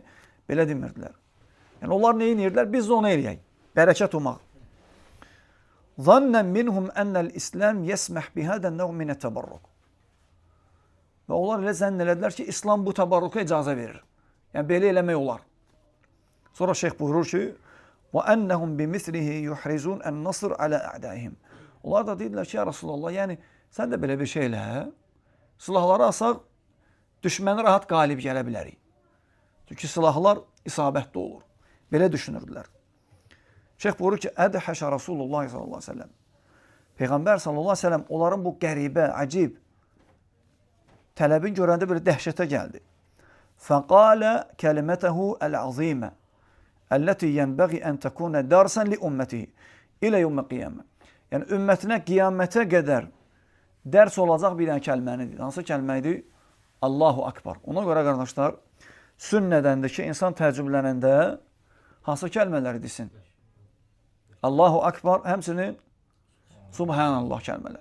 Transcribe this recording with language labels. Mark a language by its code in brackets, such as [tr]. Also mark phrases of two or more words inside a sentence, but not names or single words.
[az] Belə demirdilər. Yəni, onlar nə edirlər? Biz də ona eləyək. Bərəkət umaq. [ar] ظنا منهم أن الإسلام يسمح بهذا النوع من التبرك. [az] Və onlar elə zənn elədilər ki, İslam bu təbarruka icazə verir. Yəni, belə eləmək olar. Sonra şeyx buyurur ki, [ar] وَأَنَّهُمْ بِمِثْلِهِ يُحْرِزُونَ النَّصْرِ عَلَى أَعْدَائِهِمْ. [az] Onlar da deyirlər ki, ya Rasulullah, yəni sən də belə bir şeylə silahları asaq, düşməni rahat qalib gələ bilərik. Çünki silahlar isabətli olur. Belə düşünürdülər. Şeyx buyurur ki, [ar] أدهش رسول الله صلى الله عليه وسلم. [az] Peyğəmbər [ar] صلى الله عليه وسلم [az] onların bu qəribə, əcib tələbin görəndə bir dəhşətə gəldi. [ar] فقال كلمته العظيمة التي ينبغي أن تكون درسا لأمته إلى يوم القيامة. [az] Yəni ümmətinə qiyamətə qədər dərs olacaq bir dənə kəlmənidir. Hansı kəlmədir? [ar] Allahu Akbar. [az] Ona görə qardaşlar, sünnədəndir ki, insan təəccüblənəndə hansı kəlmələri desin? [ar] Allahu Akbar, [az] həmçinin Subhanallah kəlmələri.